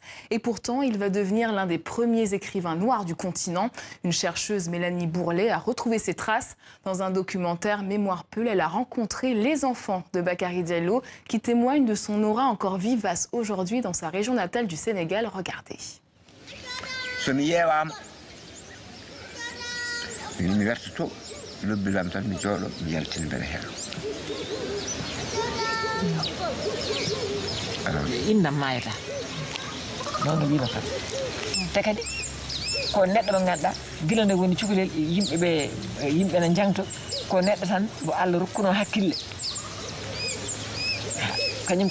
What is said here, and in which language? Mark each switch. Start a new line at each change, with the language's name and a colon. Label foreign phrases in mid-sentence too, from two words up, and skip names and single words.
French: Et pourtant, il va devenir l'un des premiers écrivains noirs du continent. Une chercheuse, Mélanie Bourlet, a retrouvé ses traces. Dans un documentaire Mémoire Peul, elle a rencontré les enfants de Bakary Diallo qui témoignent de son aura encore vivace aujourd'hui dans sa région natale du Sénégal. Regardez.
Fula: mi wertoto lobbilam tan mi jooɗo mi yaltina mbeɗa heeɗo innam mayata noon wiima kam te kadi ko neɗɗo mo ganduɗa gila nde woni cukalel yimɓe ne jangto ko neɗɗo tan mo Allah rokkuno hakkille kañum